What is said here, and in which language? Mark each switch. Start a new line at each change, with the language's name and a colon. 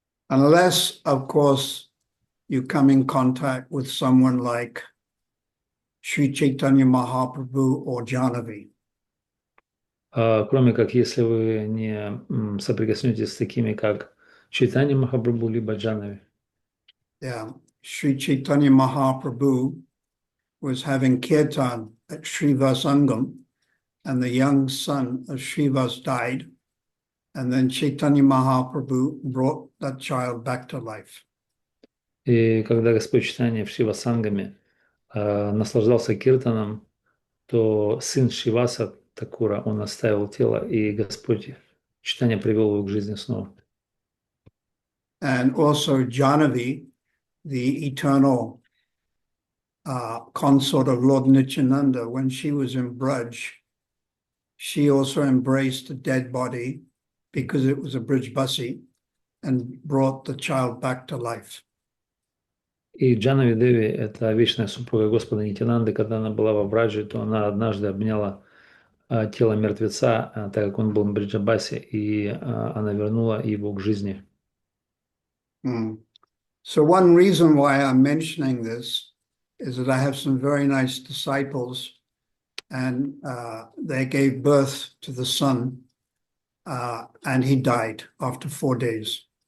English: Unless, of course, you come in contact with someone like Sri Chaitanya Mahaprabhu or Jahnavi.
Russian: Кроме как, если вы не соприкоснетесь с такими, как Чайтанья Махапрабху либо Джанави.
English: Yeah, Sri Chaitanya Mahaprabhu was having kirtan at Srivasangam, and the young son of Srivas died, and then Chaitanya Mahaprabhu brought that child back to life.
Russian: И когда Господь Чайтанья в Шивасангаме наслаждался киртаном, то сын Шиваса Такура, он оставил тело, и Господь Чайтанья привел его к жизни снова.
English: And also Jahnavi, the eternal consort of Lord Nityananda, when she was in Braj, she also embraced a dead body because it was a Brijbasi and brought the child back to life.
Russian: И Джанави Деви, это вечная супруга Господа Нитянанды, когда она была во Браджи, то она однажды обняла тело мертвеца, так как он был в Бриджабасе, и она вернула его к жизни.
English: So one reason why I'm mentioning this is that I have some very nice disciples, and they gave birth to the son, and he died after 4 days.